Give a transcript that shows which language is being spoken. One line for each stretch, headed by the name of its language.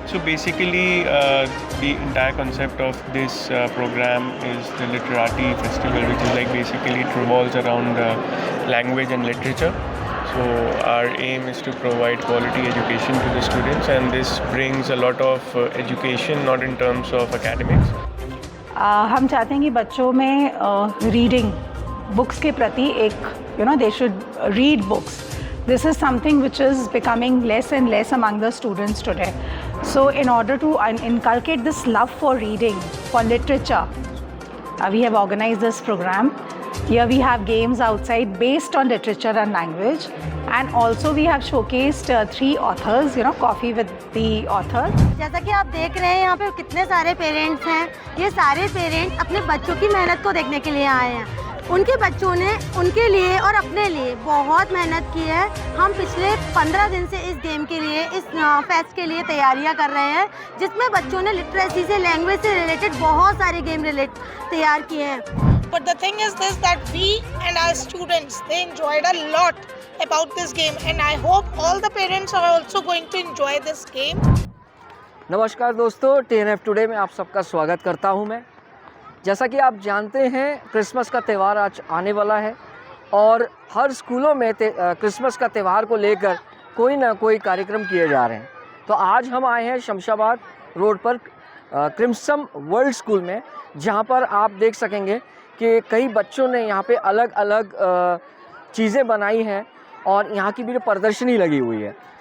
English: So basically, the entire concept of this program is the Literati Festival, which is like basically it revolves around language and literature. So our aim is to provide quality education to the students, and this brings a lot of education, not in terms of academics.
Hindi: हम चाहते हैं कि बच्चों में reading books के प्रति एक
English: They should read books. This is something which is becoming less and less among the students today. So in order to inculcate this love for reading, for literature, we have organized this program. Here we have games outside based on literature and language, and also we have showcased 3 authors, coffee with the author.
Hindi: जैसा कि आप देख रहे हैं यहाँ पे कितने सारे पेरेंट्स हैं. ये सारे पेरेंट्स अपने बच्चों की मेहनत को देखने के लिए आए हैं. उनके बच्चों ने उनके लिए और अपने लिए बहुत मेहनत की है. हम पिछले 15 दिन से इस गेम के लिए, इस फेस्ट के लिए तैयारियां कर रहे हैं, जिसमें बच्चों ने लिटरेसी से, लैंग्वेज से रिलेटेड बहुत सारे गेम तैयार किए हैं.
English: But the thing is this, that we and our students, they enjoyed a lot about this game, and I hope all the parents are also going to enjoy this game.
Hindi: नमस्कार दोस्तों, TNF today में आप सबका स्वागत करता हूं मैं. जैसा कि आप जानते हैं, क्रिसमस का त्यौहार आज आने वाला है और हर स्कूलों में क्रिसमस का त्यौहार को लेकर कोई ना कोई कार्यक्रम किए जा रहे हैं. तो आज हम आए हैं शमशाबाद रोड पर क्रिम्सन वर्ल्ड स्कूल में, जहां पर आप देख सकेंगे कि कई बच्चों ने यहां पे अलग अलग चीज़ें बनाई हैं और यहाँ की भी प्रदर्शनी लगी हुई है.